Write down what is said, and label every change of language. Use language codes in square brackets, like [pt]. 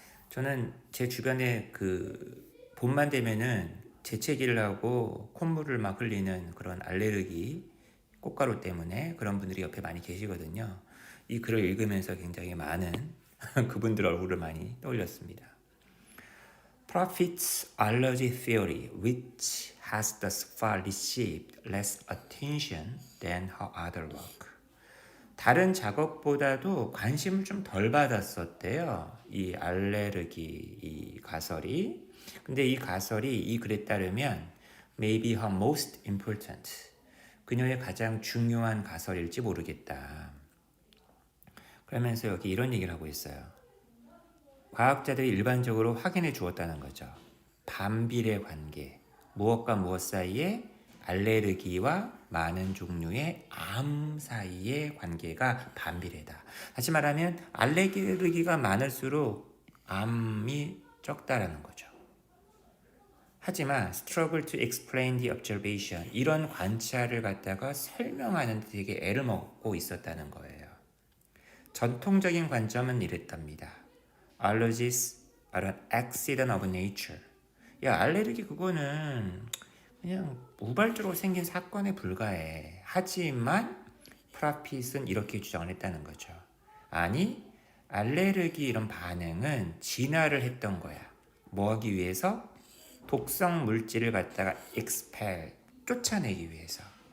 [ko] 저는 제 주변에 그 봄만 되면은 재채기를 하고 콧물을 막 흘리는 그런 알레르기 꽃가루 때문에 그런 분들이 옆에 많이 계시거든요. 이 글을 읽으면서 굉장히 많은 그분들 얼굴을 많이 떠올렸습니다. [en] Prophet's allergy theory, which has thus far received less attention than her other work. [ko] 다른 작업보다도 관심을 좀 덜 받았었대요. 이 알레르기 이 가설이. 근데 이 가설이 이 글에 따르면 [en] maybe her most important. [ko] 그녀의 가장 중요한 가설일지 모르겠다. 그러면서 여기 이런 얘기를 하고 있어요. 과학자들이 일반적으로 확인해 주었다는 거죠. 반비례 관계. 무엇과 무엇 사이에 알레르기와 많은 종류의 암 사이의 관계가 반비례다. 다시 말하면 알레르기가 많을수록 암이 적다라는 거죠. 하지만 [en] struggle to explain the observation [ko] 이런 관찰을 갖다가 설명하는 데 되게 애를 먹고 있었다는 거예요. 전통적인 관점은 이랬답니다. [en] Allergies are an accident of nature. [ko] 야, 알레르기 그거는 그냥 우발적으로 생긴 사건에 불과해. 하지만 프라핏은 이렇게 주장을 했다는 거죠. 아니, 알레르기 이런 반응은 진화를 했던 거야. 뭐 하기 위해서? 독성 물질을 갖다가 expel, 쫓아내기 위해서.